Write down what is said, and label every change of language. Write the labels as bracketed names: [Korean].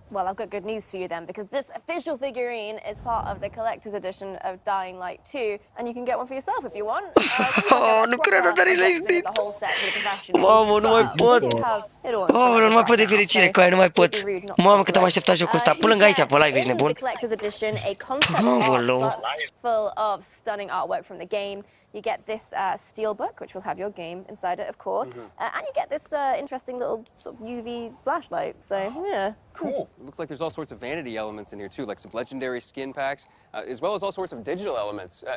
[English] Well, I've got good news for you then, because this official figurine is part of the collector's edition of Dying Light 2, and you can get one for yourself if you want. [Romanian] Oh, nu cred că dar [English] the whole set for the professionals. [Romanian] Mamă, nu mai pot. Oh, nu mai pot de fericire cu aia, nu mai pot. Mamă, cât am așteptat jocul ăsta. Până aici, pe live, ești nebun? [English] The collector's edition, a concept art book full of stunning artwork from the game. You get this steel book, which will have your game inside it, of course, and you get this interesting little sort of UV flashlight. So, yeah. Cool. It looks like there's all sorts of vanity elements in here, too, like some legendary skin packs, as well as all sorts of digital elements.